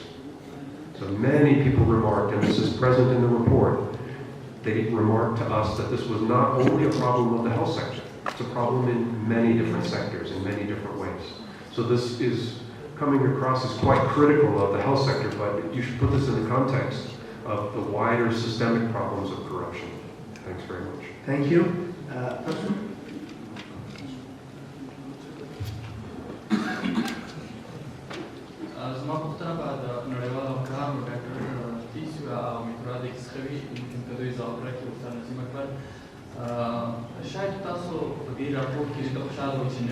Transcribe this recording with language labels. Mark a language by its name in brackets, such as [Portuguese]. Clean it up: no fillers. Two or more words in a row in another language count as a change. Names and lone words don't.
[English] So many people remarked, and this is present in the report, they remarked to us that this was not only a problem of the health sector, it's a problem in many different sectors, in many different ways. So this is coming across as quite critical of the health sector, but you should put this in the context of the wider systemic problems of corruption. Thanks very much. Thank you. [Pashto] زما پوښتنه به د نړیوالو همکارانو ډاکټر تیسو او میترادیک څخه وي ممکن که دوی ځواب راکړي استاد نسیم اکبر شاید تاسو په دې راپور کې ډېر خوشحاله وئ چې